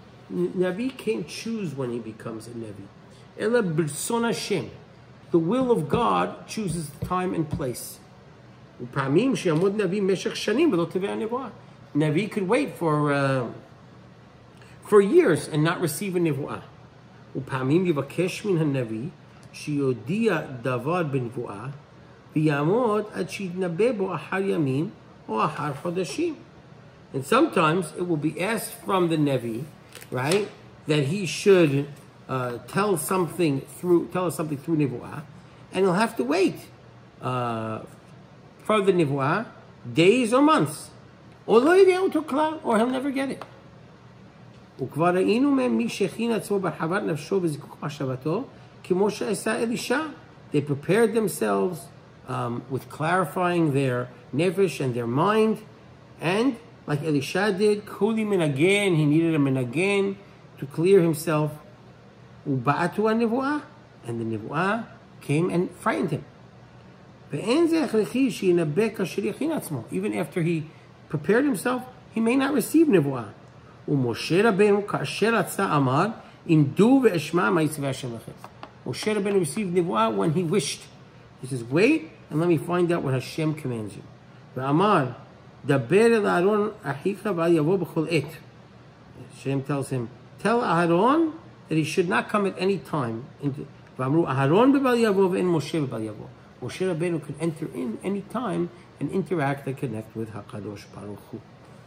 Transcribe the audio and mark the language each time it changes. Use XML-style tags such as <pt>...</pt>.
<en>Navi can't choose when he becomes a Navi.</en> <he>Ela b'rson Hashem.</he> <en>The will of God chooses the time and place.</en> <he>U'pa'amim she'amod Navi meshech shanim v'lo tevei nevuah.</he> <en>Navi could wait for years and not receive a nevuah.</en> <he>ופעמים יבקש מן הנביא שיודיע דבר בנבואה ויעמוד עד שיתנבא בו אחר ימים או אחר חודשים.</he> <en>And sometimes it will be asked from the Nevi, right, that he should tell us something through nevuah, and he'll have to wait for the nevuah days or months, or he'll never get it.</en> <he>וכבר ראינו מהם מי שהכין עצמו בהרחבת נפשו וזיכוך מחשבתו כמו שעשה אלישע.</he> <en>They prepared themselves with clarifying their nefesh and their mind, and like Elisha did,</en> <he>kuli menagen,</he> <en>he needed a menagen to clear himself.</en> <he>ובעטו הנבואה,</he> <en>and the nevuah came and frightened him.</en> <he>ואין זה הכרחי שינבא כאשר יכין עצמו.</he> <en>Even after he prepared himself, he may not receive nevuah.</en> <he>ומשה רבנו כאשר רצה אמר, עמדו ואשמע מה יצווה השם לכם.</he> <en>Moshe Rabbeinu received nevuah when he wished. He says, wait and let me find out what Hashem commands you.</en> <he>ואמר, דבר אל אהרון אחיך ואל יבוא בכל עת.</he> <en>Hashem tells him, tell Aaron that he should not come at any time.</en> <he>ואמרו, אהרון בבל יבוא ואין משה בבל יבוא.</he> <en>Moshe Rabbeinu could enter in any time and interact and connect with HaKadosh Baruch Hu.</en>